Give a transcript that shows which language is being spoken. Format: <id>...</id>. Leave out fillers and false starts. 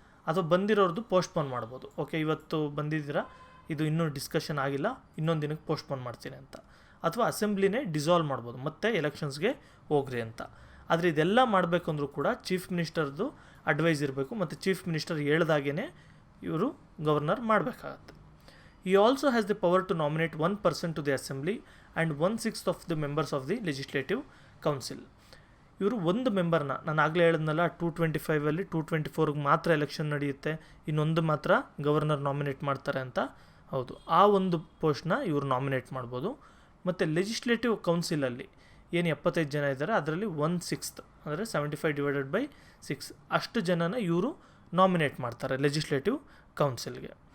<kn>ಅಥವಾ ಬಂದಿರೋರ್ದು ಪೋಸ್ಟ್ಪೋನ್ ಮಾಡ್ಬೋದು. ಓಕೆ, ಇವತ್ತು ಬಂದಿದ್ದೀರಾ, ಇದು ಇನ್ನೂ ಡಿಸ್ಕಷನ್ ಆಗಿಲ್ಲ, ಇನ್ನೊಂದು ದಿನಕ್ಕೆ ಪೋಸ್ಟ್ಪೋನ್ ಮಾಡ್ತೀನಿ ಅಂತ. ಅಥವಾ ಅಸೆಂಬ್ಲಿನೇ ಡಿಸಾಲ್ವ್ ಮಾಡ್ಬೋದು, ಮತ್ತೆ ಎಲೆಕ್ಷನ್ಸ್ಗೆ ಹೋಗ್ರಿ ಅಂತ. ಆದರೆ ಇದೆಲ್ಲ ಮಾಡಬೇಕಂದ್ರೂ ಕೂಡ ಚೀಫ್ ಮಿನಿಸ್ಟರ್ದು ಅಡ್ವೈಸ್ ಇರಬೇಕು, ಮತ್ತು ಚೀಫ್ ಮಿನಿಸ್ಟರ್ ಹೇಳ್ದಾಗೇ ಇವರು ಗವರ್ನರ್ ಮಾಡಬೇಕಾಗತ್ತೆ.</kn> <en>He also has the power to nominate one person to the assembly and 1/6 of the members of the legislative council.</en> <kn>ಇವರು ಒಂದು ಮೆಂಬರ್ನ, ನಾನು ಆಗಲೇ ಹೇಳಿದ್ನಲ್ಲ 225 224ಗೆ ಮಾತ್ರ ಎಲೆಕ್ಷನ್ ನಡೆಯುತ್ತೆ, ಇನ್ನೊಂದು ಮಾತ್ರ ಗವರ್ನರ್ ನಾಮಿನೇಟ್ ಮಾಡ್ತಾರೆ ಅಂತ. ಹೌದು, ಆ ಒಂದು ಪೋಸ್ಟ್ನ ಇವರು ನಾಮಿನೇಟ್ ಮಾಡ್ಬೋದು. ಮತ್ತು ಲೆಜಿಸ್ಲೇಟಿವ್ ಕೌನ್ಸಿಲಲ್ಲಿ ಏನು 75 ಜನ ಇದ್ದಾರೆ, ಅದರಲ್ಲಿ 1/6 ಅಂದರೆ 75/6 ಅಷ್ಟು ಜನನ ಇವರು ನಾಮಿನೇಟ್ ಮಾಡ್ತಾರೆ ಲೆಜಿಸ್ಲೇಟಿವ್ ಕೌನ್ಸಿಲ್ಗೆ.</kn>